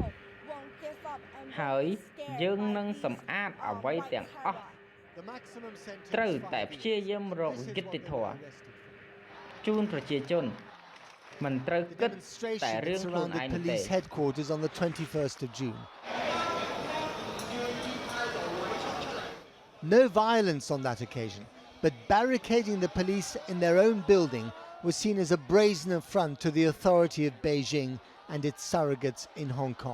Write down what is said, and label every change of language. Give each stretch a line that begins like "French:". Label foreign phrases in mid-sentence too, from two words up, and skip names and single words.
Khmer: ហើយយើងនឹងសម្អាតអ្វីទាំងអស់ត្រូវតែព្យាយាមរកយុត្តិធម៌ជូនប្រជាជនមិនត្រូវគិតតែរឿងខ្លួនឯងទេ
English: Police headquarters on the 21st of June. No violence on that occasion, but barricading the police in their own building was seen as a brazen affront to the authority of Beijing and its surrogates in Hong Kong.